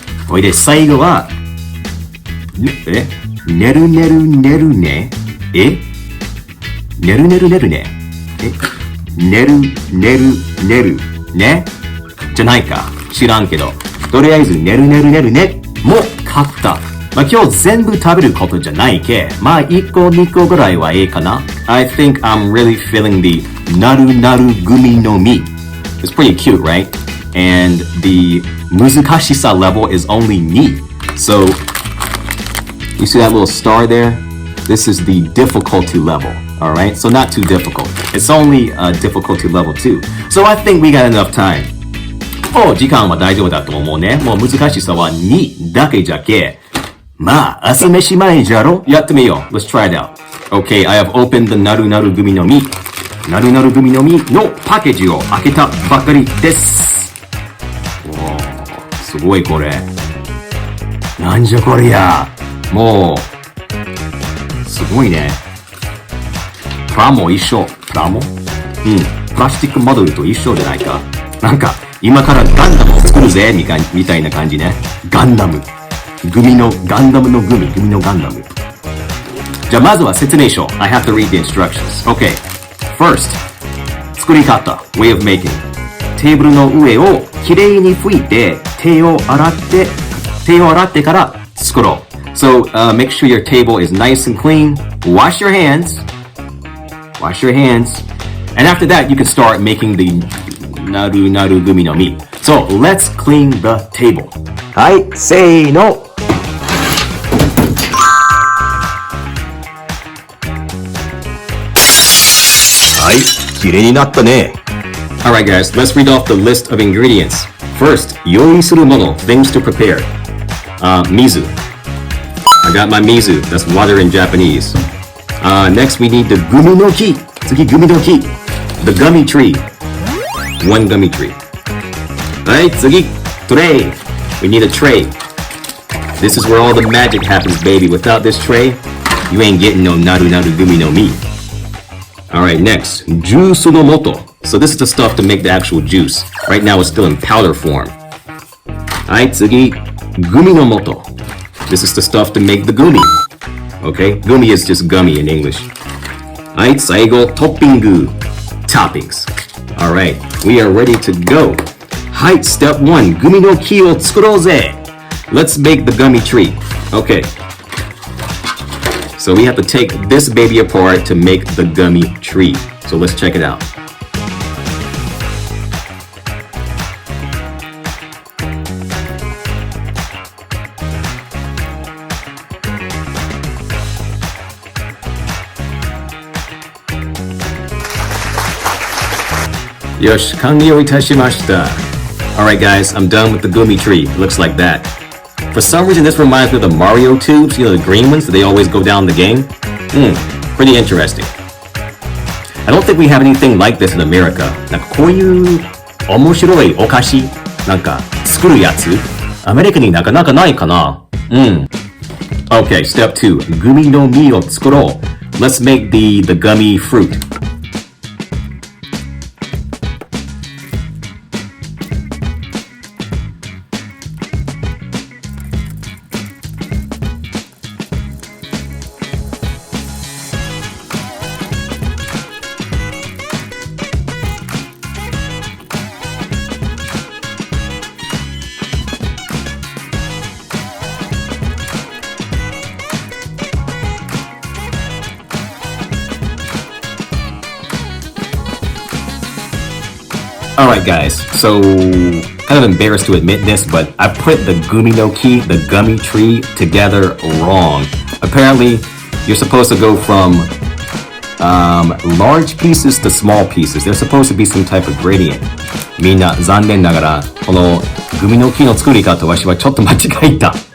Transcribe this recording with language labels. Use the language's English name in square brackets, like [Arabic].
[Japanese] おいで最後は、ねるねるねるね。ねるねるねるね。ねるねるねるねじゃないか。知らんけど。とりあえず、ねるねるねるねも買った。まあ、今日全部食べることじゃないけ。まあ、1個2個ぐらいはええかな。 [English] I think I'm really feeling the なるなるグミの実。 It's pretty cute, right? And the 難しさ level is only 2. So, you see that little star there? This is the difficulty level.Alright, so not too difficult. It's only difficulty level 2. So I think we got enough time. [Japanese] もう時間は大丈夫だと思うね。もう難しさは2だけじゃけ。まあ、朝飯前じゃろやってみよう。 [English] Let's try it out. Okay, I have opened the なるなるグミの実。 [Japanese] なるなるグミの実のパッケージを開けたばかりです。おー、すごいこれ。なんじゃこりゃ。もう、すごいね。プラモ一緒。プラモ？プラスチックモデルと一緒じゃないか。なんか、今からガンダムを作るぜ、みたいな感じね。ガンダム。ガンダムのグミのガンダム。じゃあまずは説明書。 [English] I have to read the instructions. Okay. First. 作り方。Way of making. [Japanese] テーブルの上をきれいに拭いて、手を洗ってから作ろう。 [English] So, make sure your table is nice and clean. Wash your hands.Wash your hands. And after that, you can start making the Naru Naru Gumi no Mi. So, let's clean the table. [Japanese] はい、せーの。はい、きれいになったね。 [English] Alright guys, let's read off the list of ingredients. First, [Japanese] 用意するもの [English] things to prepare. Mizu. I got my mizu. That's water in Japanese. Next, we need the gumi no ki. [Japanese] 次、グミの木。 [English] The gummy tree. One gummy tree. [Japanese] はい、次、tray. [English] We need a tray. This is where all the magic happens, baby. Without this tray, you ain't getting no naru naru gumi no mi. Alright, next, [Japanese] ジュースの素。 [English] So this is the stuff to make the actual juice. Right now, it's still in powder form. [Japanese] はい、次、グミの素。 [English] This is the stuff to make the gumi. Okay, gumi is just gummy in English. [Japanese] はい、最後、トッピング。Toppings. [English] Alright, we are ready to go. [Japanese] はい、step 1、グミの木を作ろうぜ。 [English] Let's make the gummy tree. Okay. So we have to take this baby apart to make the gummy tree. So let's check it out. [Japanese] よし、完了いたしました。 [English] Alright guys, I'm done with the gumi tree. It looks like that. For some reason, this reminds me of the Mario tubes, you know, the green ones that they always go down the game. Pretty interesting. I don't think we have anything like this in America. [Japanese] なんかこういう面白いお菓子なんか作るやつアメリカになかなかないかな。 Okay, step 2. グミの実を作ろう。 [English] Let's make the gummy fruit. Alright guys, so kind of embarrassed to admit this, but I put the gumi no ki, the gummy tree, together wrong. Apparently, you're supposed to go from large pieces to small pieces. There's supposed to be some type of gradient. [Japanese] みんな残念ながらこのグミの木の作り方わしはちょっと間違えた。